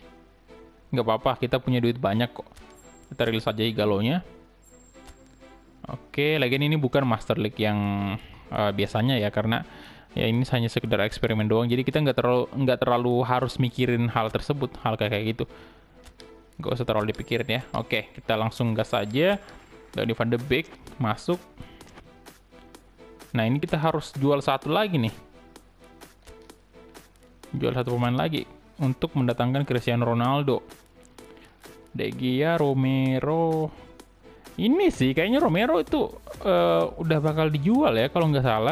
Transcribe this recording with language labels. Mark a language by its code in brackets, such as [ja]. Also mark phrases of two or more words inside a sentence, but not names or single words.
[id] Nggak apa-apa, kita punya duit banyak kok. Kita rilis aja Igalonya. Oke, lagian ini bukan Master League yang biasanya ya, karena ya ini hanya sekedar eksperimen doang. Jadi kita nggak terlalu harus mikirin hal tersebut, hal kayak gitu. Nggak usah terlalu dipikirin ya. Oke, kita langsung gas aja. Donny van de Beek masuk. Nah, ini kita harus jual satu lagi nih. Jual satu pemain lagi untuk mendatangkan Cristiano Ronaldo. De Gea, Romero. Ini sih kayaknya Romero itu udah bakal dijual ya kalau nggak salah.